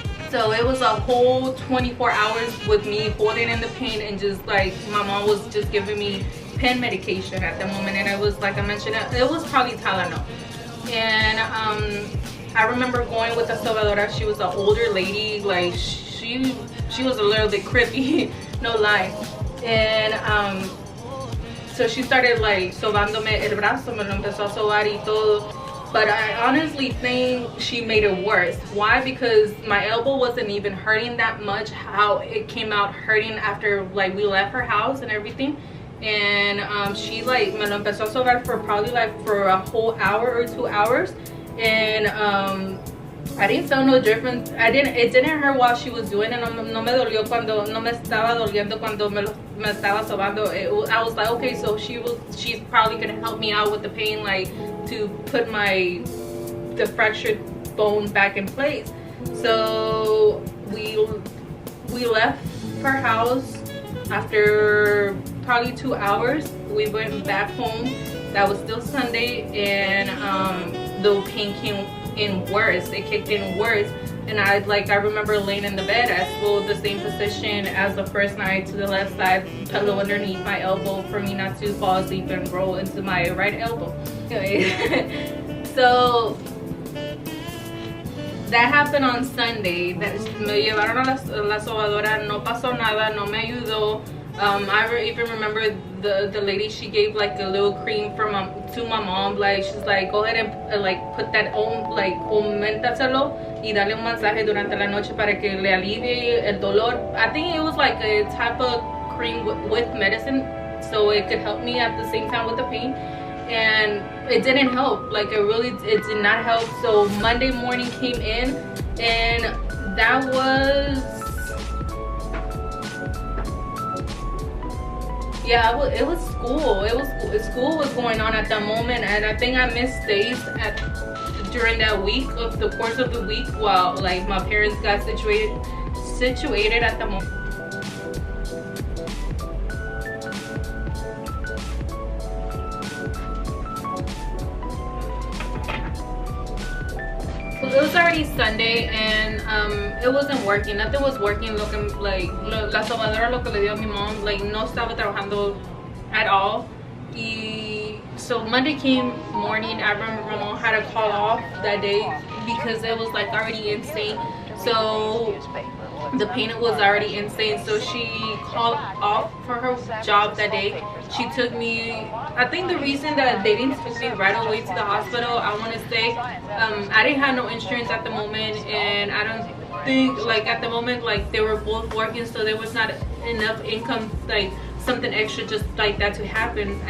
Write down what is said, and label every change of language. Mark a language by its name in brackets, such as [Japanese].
[English] So it was a whole 24 hours with me holding in the pain, and just like my mom was just giving me pain medication at the moment, and it was like I mentioned, it was probably Tylenol. And I remember going with the sobadora. She was an older lady, like she was a little bit creepy, no lie. And so she started like [Spanish] sobándome el brazo, me lo empezó a sobar y todo. [English] But I honestly think she made it worse. Why? Because my elbow wasn't even hurting that much. How it came out hurting after like we left her house and everything. And she like [Spanish] me lo empezó a sobar [English] for probably like for a whole hour or 2 hours. And I didn't feel no difference. It didn't hurt while she was doing it. [Spanish] No me dolió cuando, no me estaba doliendo cuando me estaba sobando. [English] I was like, okay, so she's probably gonna help me out with the pain, like to put the fractured bone back in place. So we left her house after probably 2 hours. We went back home. That was still Sunday, and the pain came in worse. It kicked in worse, and I remember laying in the bed. I swallowed the same position as the first night, to the left side, pillow underneath my elbow for me not to fall asleep and roll into my right elbow. Anyway, so that happened on Sunday. [Spanish] Me llevaron a la sobadora. No pasó nada. No me ayudó. [English] I even remember the lady, she gave like a little cream to my mom. Like she's like, go ahead and like put that on, like [Spanish] aumentaselo y dale un masaje durante la noche para que le alivie el dolor. [English] I think it was like a type of cream with medicine, so it could help me at the same time with the pain. And it didn't help. Like it did not help. So Monday morning came in, and that was, yeah, it was school. School was going on at that moment, and I think I missed days during that week, of the course of the week, while like my parents got situated at the moment. It was already Sunday, and it wasn't working. Nothing was working. Looking like [Spanish] la sobadora, lo que le dio a mi mom, like no estaba trabajando [English] at all. So Monday came morning. I remember my mom had to call off that day because it was like already insane. So the pain was already insane. So she called off for her job that day. She took me, I think the reason that they didn't take me right away to the hospital, I want to say, I didn't have no insurance at the moment, and I don't think, like at the moment, like they were both working, so there was not enough income, like something extra just like that to happen.